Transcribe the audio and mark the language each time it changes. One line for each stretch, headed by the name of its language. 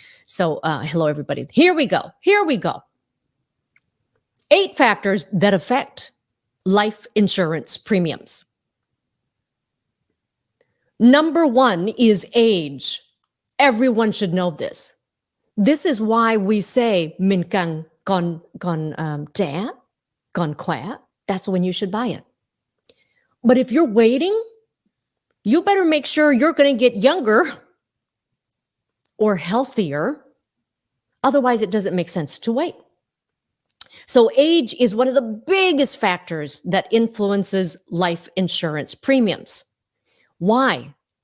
English: So hello, everybody. Here we go. 8 factors that affect life insurance premiums. Number 1 is age. Everyone should know this. This is why we say
Vietnamese: mình càng còn trẻ, còn khỏe.
English: That's when you should buy it. But if you're waiting, you better make sure you're going to get younger or healthier. Otherwise, it doesn't make sense to wait. So age is one of the biggest factors that influences life insurance premiums. Why?